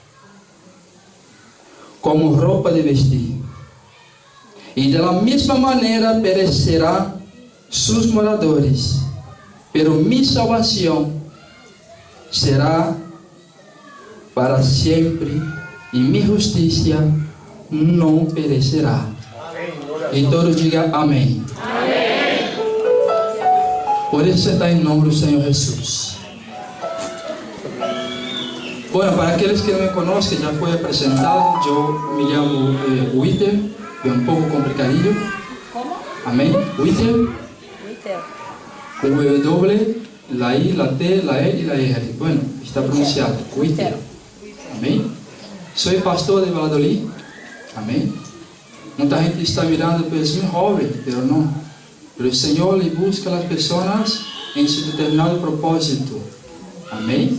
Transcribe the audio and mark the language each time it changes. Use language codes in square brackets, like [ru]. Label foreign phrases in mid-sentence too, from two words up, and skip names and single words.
[es] como ropa de vestir, y de la misma manera perecerán sus moradores, pero mi salvación será para siempre, y mi justicia no perecerá. Y todos digan amén. [pt] Por isso está em nome do Senhor Jesus. Bueno, para aqueles que não me conhecem, já foi apresentado. Eu me chamo Witter, é um pouco complicadinho. Como? Amém? Witter. Witter. [es] W, la I, la T, la E e la R. Bueno, está pronunciado. Witter. Amém? [pt] Sou pastor de Valladolid. Amém? Muita gente está mirando para mim jovem, mas não. Pero o Senhor lhe busca as pessoas em seu determinado propósito. Amém?